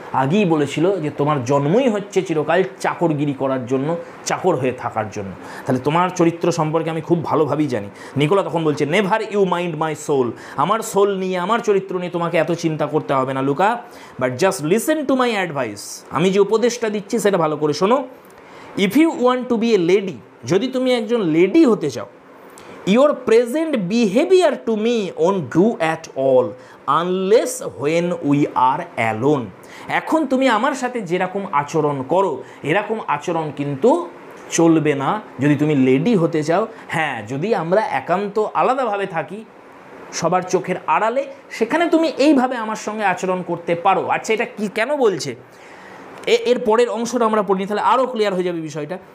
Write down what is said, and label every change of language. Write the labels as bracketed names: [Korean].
[Bangla] আগেই বলেছিল যে তোমার জন্মই হচ্ছে চিরকাল চাকরগিরি করার জন্য, চাকর হয়ে থাকার জন্য। তাহলে তোমার চরিত্র সম্পর্কে আমি খুব ভালোভাবেই জানি। নিকোলা তখন বলছে, [English] Never you mind my soul. [Bangla] আমার সোল নিয়ে, আমার চরিত্র নিয়ে তোমাকে এত চিন্তা করতে হবে না Luka, [English] But just listen to my advice. [Bangla] আমি যে উপদেশটা দিচ্ছি সেটা ভালো করে শোনো। [English] if you want to be a lady, [Bangla] যদি তুমি একজন লেডি হতে চাও, [English] your present behavior to me won't do at all unless when we are alone. [Bangla] এখন তুমি আমার সাথে যেরকম আচরণ করো, এরকম আচরণ কিন্তু চলবে না যদি তুমি লেডি হতে চাও। হ্যাঁ, যদি আমরা একান্ত আলাদাভাবে থাকি, সবার চোখের আড়ালে, সেখানে তুমি এইভাবে আমার সঙ্গে আচরণ করতে পারো। আচ্ছা, এটা কি কেন বলছে, এর পরের অংশটা আমরা পড়ি, তাহলে আরও ক্লিয়ার হয়ে যাবে বিষয়টা।